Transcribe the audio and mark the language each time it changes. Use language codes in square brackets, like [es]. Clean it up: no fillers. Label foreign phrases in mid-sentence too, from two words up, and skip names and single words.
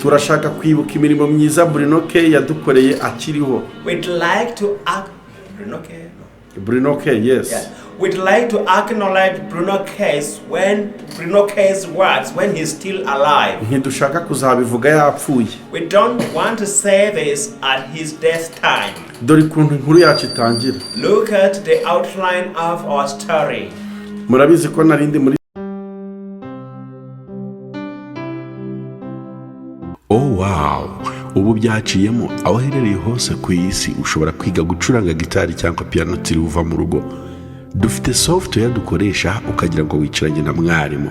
[rw] turashaka kwibuka imirimo myiza Bruno yadukoreye akiriho. [en] We'd like to Bruno yes. Yeah. We'd like to acknowledge Bruno K's works when he's still alive. [rw] Ntidushaka kuzabivuga yapfuye. [en] We don't want to say this at his death time. [rw] Dore kuntu inkuru yacu itangira. [en] Look at the outline of our story. [rw] Murabizi ko narindi muri wow, ubu byaciyemo aho herereye hose ku isi ushobora kwiga gucuranga gitari cyangwa piano tiri uva mu rugo. Dufite software dukoresha ukagira ngo wicaranye na mwarimu.